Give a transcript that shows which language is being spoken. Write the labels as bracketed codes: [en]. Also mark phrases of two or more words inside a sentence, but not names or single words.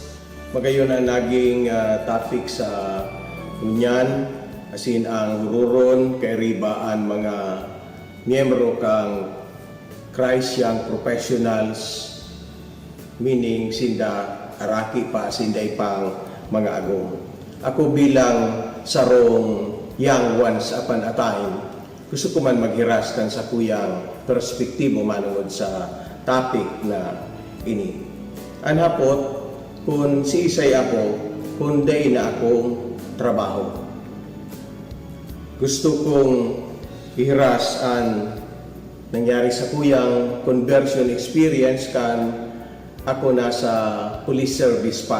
[bik] Magayon ang naging topic sa unyan, asin ang hururon kay ribaan mga miyembro kang Christ Young Professionals, meaning sinda araki pa, sinday pang mga agong. Ako bilang sarong [en] young ones upon a time, [bik] gusto ko man maghiras kan sa kuyang perspektibo manungod sa topic na ini. Anhapot, kung si isay ako, kung day na akong trabaho. Gusto kong ihiras ang nangyari sa kuyang [en] conversion experience [bik] kan ako nasa [en] police service [bik] pa.